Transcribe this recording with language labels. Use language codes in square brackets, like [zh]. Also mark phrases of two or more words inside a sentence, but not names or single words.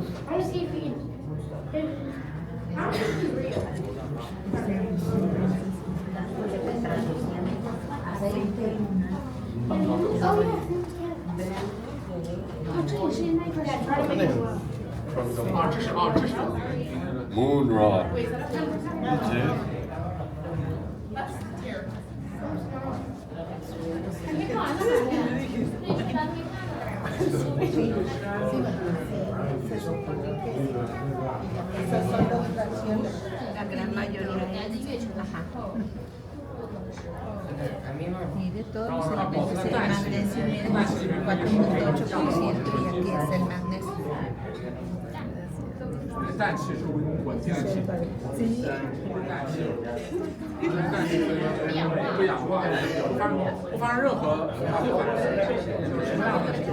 [en] I want to see if he can. I don't think he's real. Moon rock. [es] Esas son las fracciones, la gran mayoría. Ajá. Mire, todos los elementos, el magnesio, mire, 4.8% y aquí es el magnesio. [zh] 氮气是稳定的气体，氮气不氧化，不发生任何退化，就是什么样的